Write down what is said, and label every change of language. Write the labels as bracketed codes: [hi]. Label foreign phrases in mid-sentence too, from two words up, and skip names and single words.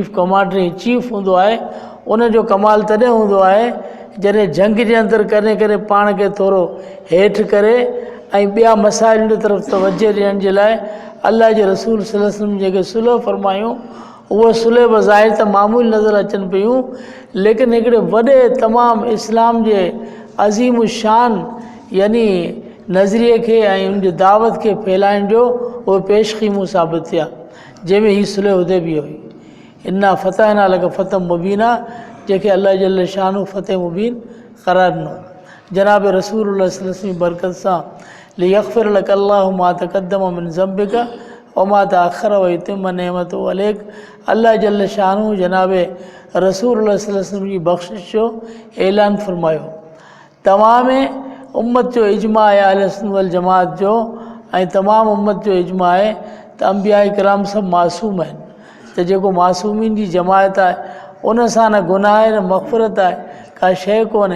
[sd] कमांडर इन चीफ हूंदो आहे उन जो कमाल तॾहिं हूंदो आहे जॾहिं जंग जे अंदरि करे करे पाण खे थोरो हेठि करे ऐं ॿिया मसाइल जी तरफ़ तवजह ॾियण जे लाइ अल्लाह जे रसूल [ar] صلى الله عليه وسلم [sd] जेके सुलह फरमायूं उहे सुलह बज़ाहिर त मामूली नज़र अचनि पियूं, लेकिन हिकिड़े वॾे तमामु इस्लाम जे अज़ीम शान यानी नज़रिए खे ऐं उनजी दावत खे फैलाइण जो उहे पेशक़ीमूं साबित थिया, जंहिंमें हीअ सुलह हुदैबिया हुई। [ar] إنا فتحنا لك فتحا مبينا, [sd] जंहिंखे अल्लाह जल शानु फ़तह मुबीन क़रार ॾिनो। [ar] جناب رسول الله صلى الله عليه وسلم [sd] जी बरकत सां [ar] ليغفر لك الله ما تقدم من ذنبك و ما تأخر و يتم نعمته عليك. [sd] अल्लाह जल शानु जनाब रसूलुल्लाह [ar] صلى الله عليه وسلم [sd] जी बख़्शिश जो ऐलान फरमायो। तमाम उम्मत जो इजमा आहे अहले सुन्नत वल जमात जो ऐं तमामु उम्मत जो इजमा आहे त अंबिया किराम सभु मासूम आहिनि, त जेको मासूमीन जी जमायत आहे उन सां न गुनाह आहे न मग़फ़िरत आहे, का शइ कोन्हे।